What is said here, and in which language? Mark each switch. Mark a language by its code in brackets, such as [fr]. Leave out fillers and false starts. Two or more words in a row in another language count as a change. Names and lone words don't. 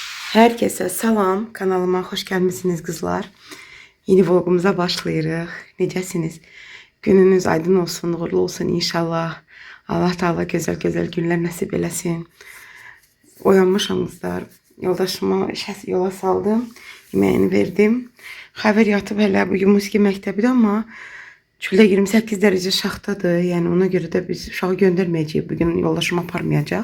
[az] Herkese salam, kanalıma hoş gelmişsiniz kızlar. Yeni vlogumuza başlayırıq. Necəsiniz? Gününüz aydın olsun, uğurlu olsun inşallah. Allah Teala [tr] güzel günler [az] nəsib eləsin. Oyanmışam kızlar. Yoldaşıma yola saldım. Yemeğini verdim. Xəbər yatıb hələ bugün musiqi məktəbidir, amma çöldə 28 dərəcə şaxtadır. Yəni ona görə də biz uşağı göndərməyəcəyik. Bugün yoldaşım aparmayacaq.